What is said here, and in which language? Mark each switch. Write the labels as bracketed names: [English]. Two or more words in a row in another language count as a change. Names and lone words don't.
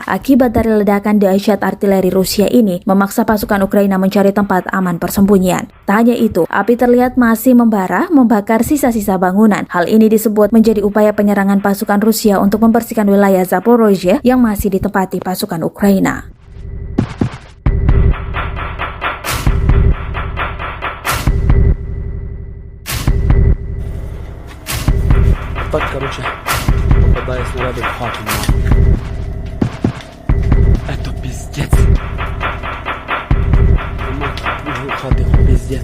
[Indonesian] Akibat dari ledakan dahsyat artileri Rusia ini memaksa pasukan Ukraina mencari tempat aman persembunyian. Tak hanya itu, api terlihat masih membara, membakar sisa-sisa bangunan. Hal ini disebut menjadi upaya penyerangan pasukan Rusia untuk membersihkan wilayah Zaporozhye yang masih ditempati pasukan Ukraina. [Russian] Так, короче, попадая снаряды в хату. Это пиздец. [Ukrainian] Нема хаты, [Russian] пиздец.